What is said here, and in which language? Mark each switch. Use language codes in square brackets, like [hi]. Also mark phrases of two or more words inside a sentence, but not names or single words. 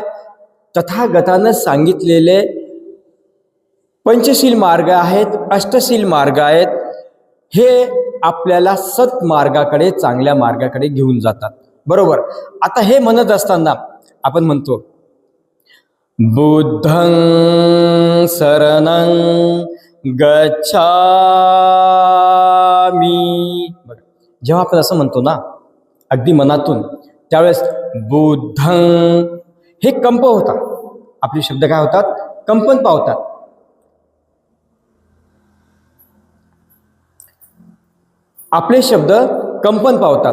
[mr] तथागतानं सांगितलेले पंचशील मार्ग आहेत, अष्टशील मार्ग आहेत, हे आपल्याला सत्मार्गाकडे चांगल्या मार्गाकडे घेऊन जातात। बरोबर। आता हे म्हणत असताना आपण म्हणतो [pi] बुद्धं शरणं गच्छामि। [mr] जेव्हा आपण असं म्हणतो ना अगदी मनातून, त्यावेळेस बुद्धं हे कंप होतात, आपले शब्द काय होतात? कंपन पावतात। आपले शब्द कंपन पावतात।